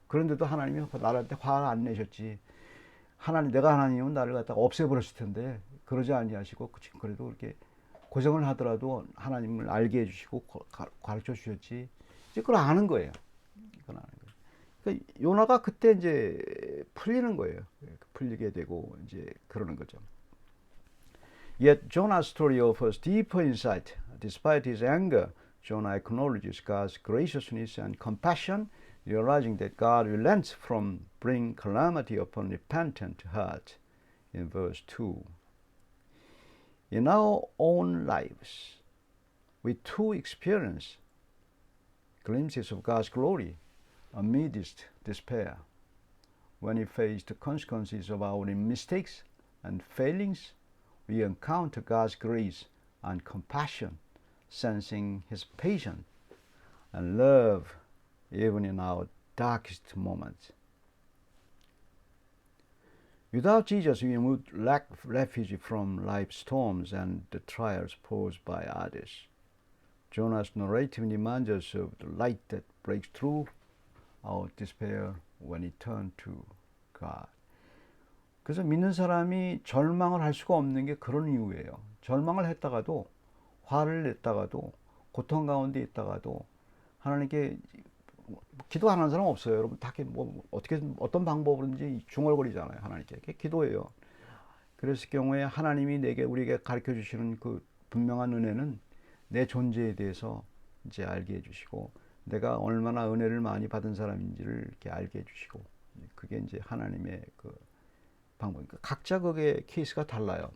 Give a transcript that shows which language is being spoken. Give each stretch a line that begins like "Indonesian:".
Korean: 그런데도 하나님이 나한테 화를 안 내셨지. 내가 하나님은 나를 갖다가 없애버렸을 텐데 그러지 아니하시고 그래도 그렇게 고생을 하더라도 하나님을 알게 해주시고 가르쳐 주셨지. 이제 그걸 아는 거예요. 그걸 아는 거예요. 그러니까 요나가 그때 이제 풀리는 거예요. 풀리게 되고 이제 그러는 거죠.
English: Yet Jonah's story offers deeper insight. Despite his anger, Jonah acknowledges God's graciousness and compassion, realizing that God relents from bringing calamity upon repentant heart. In verse 2. In our own lives, we too experience glimpses of God's glory amidst despair. When we face the consequences of our mistakes and failings, we encounter God's grace and compassion, sensing His patience and love even in our darkest moments. Without Jesus, we would lack refuge from life's storms and the trials posed by others. Jonah's narrative reminds us of the light that breaks through our despair when we turn to God.
Korean: 그래서 믿는 사람이 절망을 할 수가 없는 게 그런 이유예요. 절망을 했다가도 화를 냈다가도 고통 가운데 있다가도 하나님께 기도하는 사람 없어요. 여러분 다 뭐 어떻게 어떤 방법으로든지 중얼거리잖아요. 하나님께 기도해요. 그랬을 경우에 하나님이 내게 우리에게 가르쳐 주시는 그 분명한 은혜는 내 존재에 대해서 이제 알게 해주시고 내가 얼마나 은혜를 많이 받은 사람인지를 이렇게 알게 해주시고 그게 이제 하나님의 그 방법이니까 각자 그게 케이스가 달라요.